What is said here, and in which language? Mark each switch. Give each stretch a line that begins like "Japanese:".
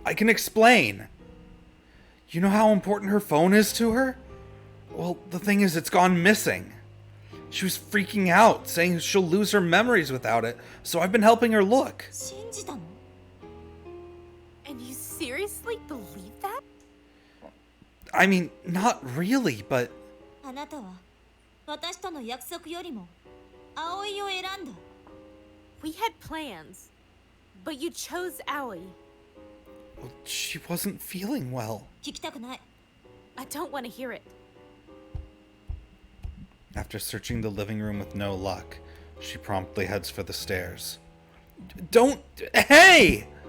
English: I can explain. You know how important her phone is to her? Well, the thing is, it's gone missing. She was freaking out, saying she'll lose her memories without it, so I've been helping her look.
Japanese: 信じたの
English: And you seriously believe that? I mean, not really, but
Japanese: あなたは私との約束よりも葵を選んだ
English: We had plans, but you chose Aoi. well, she wasn't feeling well.
Japanese: 聞きたくない
English: I don't want to hear it. After searching the living room with no luck, she promptly heads for the stairs. Don't... Hey!